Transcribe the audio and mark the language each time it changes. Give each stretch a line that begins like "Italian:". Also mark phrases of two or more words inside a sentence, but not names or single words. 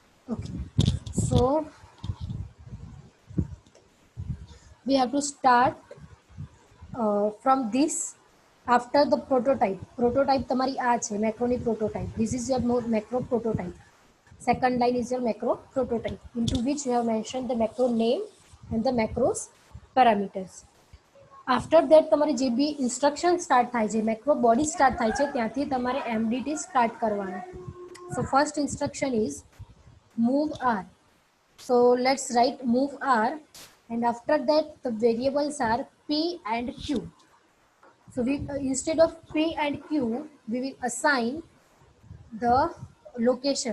English: Okay, so we have to start from this after the prototype
Gujarati: તમારી આ છે મેક્રોની
English: prototype. This is your macro prototype. Second line is your macro prototype, into which you have mentioned the macro name and the macros parameters. After that
Gujarati: તમારી જે બી ઇન્સ્ટ્રક્શન સ્ટાર્ટ થાય છે,
English: macro body
Gujarati: સ્ટાર્ટ થાય છે, ત્યાંથી તમારે MDT સ્ટાર્ટ કરવાનું.
English: So first instruction is move R. So let's write move R, and after that the variables are P and Q. So we instead of P and Q, we will assign the location.